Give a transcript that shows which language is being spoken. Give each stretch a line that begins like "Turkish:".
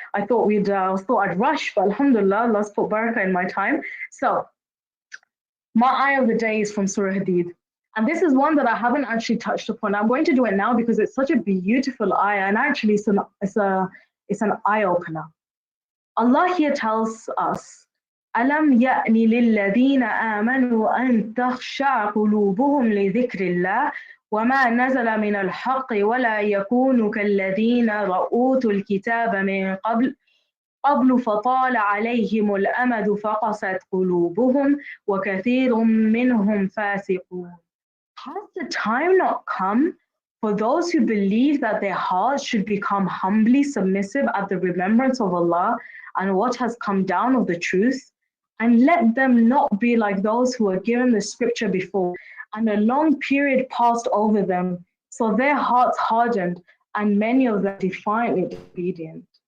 English: I thought I'd rush, but alhamdulillah, Allah's put barakah in my time. So my ayah of the day is from Surah Hadid. And this is one that I haven't actually touched upon. I'm going to do it now because it's such a beautiful ayah, and actually it's an eye opener. Allah here tells us,
Arabic: أَلَمْ يَأْنِ لِلَّذِينَ آمَنُوا أَن تَخْشَعَ قُلُوبُهُمْ لِذِكْرِ اللَّهِ وما نزل من الحق ولا يكونوا كالذين أوتوا الكتاب من قبل فطال عليهم الأمد فقست قلوبهم وكثير منهم فاسقون.
English: Has the time not come for those who believe that their hearts should become humbly submissive at the remembrance of Allah and what has come down of the truth? And let them not be like those who were given the scripture before, and a long period passed over them, so their hearts hardened, and many of them defiantly disobedient.